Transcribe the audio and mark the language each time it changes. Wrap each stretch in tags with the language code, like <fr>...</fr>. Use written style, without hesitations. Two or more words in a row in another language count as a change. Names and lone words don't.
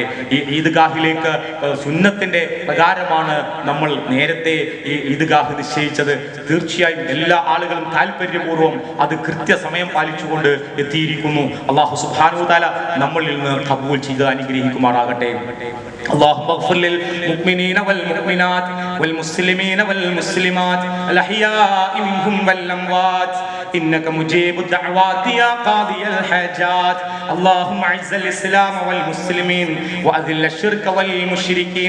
<ml>ഈ ഈദ്ഗാഹിലേക്ക് സുന്നത്തിന്റെ പ്രകാരമാണ് നമ്മൾ നേരത്തെ ഈ ഈദ്ഗാഹ് നിശ്ചയിച്ചത്. തീർച്ചയായും എല്ലാ ആളുകളും താല്പര്യപൂർവ്വം അത് കൃത്യസമയം പാലിച്ചുകൊണ്ട് എത്തിയിരിക്കുന്നു.</ml> <ar>الله سبحانه وتعالى</ar> <ml>നമ്മളിൽ നിന്ന് ഖബൂൽ ചെയ്ത് അനുഗ്രഹിക്കുമാറാകട്ടെ.</ml> <ar>اللهم اغفر للمؤمنين والمؤمنات والمسلمين والمسلمات الأحياء منهم والأموات إنك مجيب الدعوات يا قاضي الحاجات. اللهم أعز الإسلام والمسلمين وأذل الشرك والمشركين.</ar>